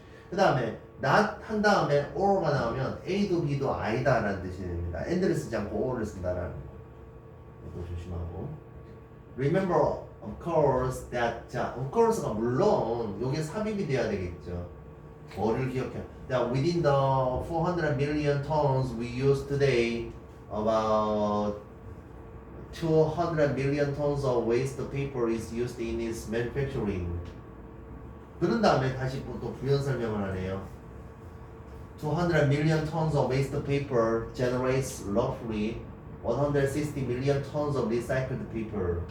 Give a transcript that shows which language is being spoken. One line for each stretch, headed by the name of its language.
Korean: 그 다음에 not 한 다음에 or가 나오면 A도 B도 아니다라는 뜻이 됩니다. and를 쓰지 않고 or를 쓴다라는 거. 이것도 조심하고.
English: Remember, of course, that 자, of course가
Korean: 물론 여기에 삽입이 돼야 되겠죠. 뭐를 기억해?
English: That within the 400 million tons we use today, about 200 million tons of waste paper is used in its manufacturing.
Korean: 그런 다음에 다시 또 부연 설명을 하네요.
English: 200 million tons of waste paper generates roughly 160 million tons of recycled paper.